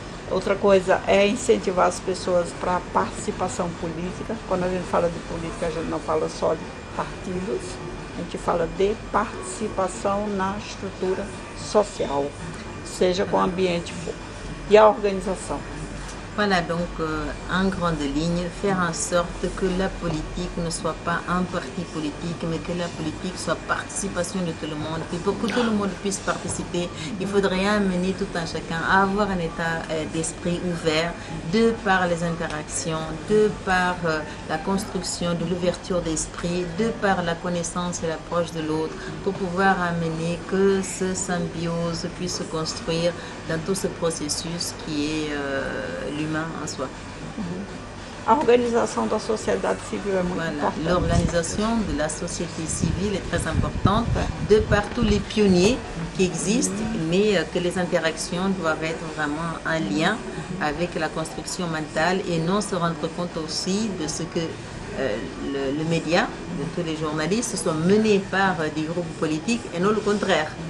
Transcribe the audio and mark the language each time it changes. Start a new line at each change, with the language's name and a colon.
Portuguese: Outra coisa é incentivar as pessoas para a participação política. Quando a gente fala de política, a gente não fala só de partidos, a gente fala de participação na estrutura social, seja com o ambiente for. E a organização.
French: Voilà, donc en grande ligne, faire en sorte que la politique ne soit pas un parti politique, mais que la politique soit participation de tout le monde. Et pour que tout le monde puisse participer, il faudrait amener tout un chacun à avoir un état d'esprit ouvert, de par les interactions, de par la construction de l'ouverture d'esprit, de par la connaissance et l'approche de l'autre, pour pouvoir amener que ce symbiose puisse se construire dans tout ce processus qui est l'humain en soi.
Portuguese: A organização da sociedade civil é muito importante.
French: L'organisation de la société civile est très importante, de par tous les pionniers qui existent, mais que les interactions doivent être vraiment en lien avec la construction mentale et non se rendre compte aussi de ce que le média, de tous les journalistes, sont menés par des groupes politiques et non le contraire.